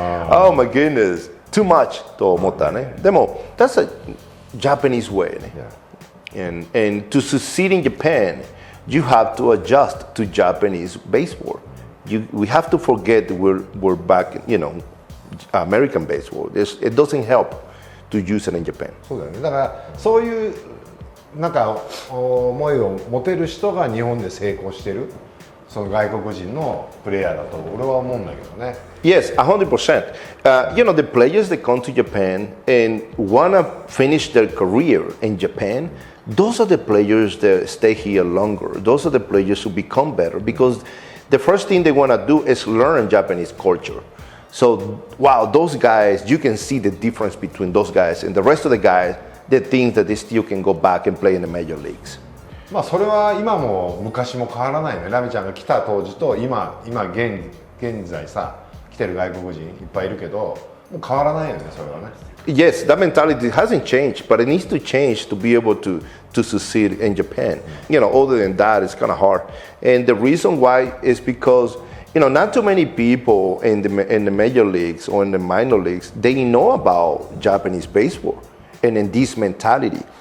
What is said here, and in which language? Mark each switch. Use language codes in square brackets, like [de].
[en] Oh my goodness, too much [ja] と思ったね。 でも [en] that's a Japanese way ね。 And to succeed in Japan, you have to adjust to Japanese baseball. We have to forget that we're back, you know, American baseball. It doesn't help to use it in Japan. [ja] そうだよね。だからそういうなんか思いを持てる人が日本で成功してる。その外国人のプレイヤーだと俺は思うんだけどね。 [en] Yes, 100%. You know, the players that come to Japan and wanna finish their career in Japan, those are the players that stay here longer. Those are the players who become better because the first thing they wanna do is learn Japanese culture. So, wow, those guys, you can see the difference between those guys and the rest of the guys that think that they still can go back and play in the major leagues. [ja] それは今も昔も変わらないね。ラミちゃんが来た当時と今現在さ来てる外国人いっぱいいるけどもう変わらないよねそれはね。 [en] Yes, that mentality hasn't changed, but it needs to change to be able to succeed in Japan. You know, other than that, it's kind of hard. And the reason why is because, you know, not too many people in the major leagues or in the minor leagues, they know about Japanese baseball and in this mentality.